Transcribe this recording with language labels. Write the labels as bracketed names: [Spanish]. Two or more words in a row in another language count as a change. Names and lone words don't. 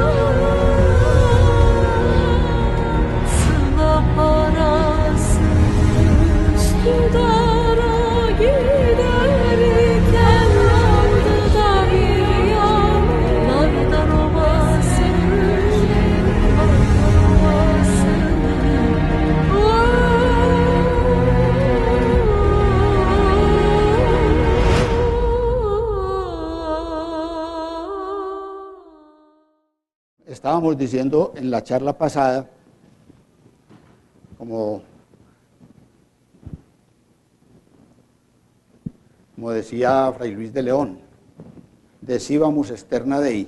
[Turkish] Sıla parası Üsküdar'a giderken vardı da bir yol Nardan Ovası Nardan Ovası [Spanish] Estábamos diciendo en la charla pasada, como decía Fray Luis de León, decíamos [Latin] externa dei,